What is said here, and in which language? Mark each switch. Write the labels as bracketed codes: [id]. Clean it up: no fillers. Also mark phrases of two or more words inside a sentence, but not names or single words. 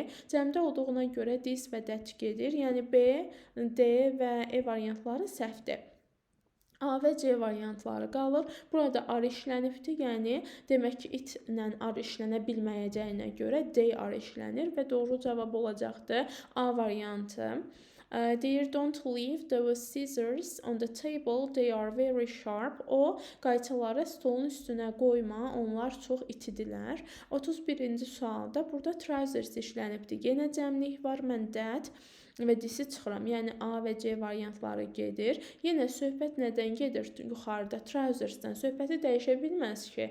[az] Cəmdə olduğuna görə this və that gedir. Yəni, B, D və E variantları səhvdir. A və C variantları qalır. Burada ar işlənibdir. Yəni, demək ki, it ilə ar işlənə bilməyəcəyinə görə D ar işlənir və doğru cavab olacaqdır A variantı. Deyir, [en] don't leave those scissors on the table, they are very sharp. [az] O, qayçıları stolun üstünə qoyma, onlar çox itidirlər. 31-ci sualda burada trousers işlənibdir. Yenə cəmlik var, mən that və disi çıxıram. Yəni, A və C variantları gedir. Yenə söhbət nədən gedir? Yuxarıda trousersdən söhbəti dəyişə bilməz ki.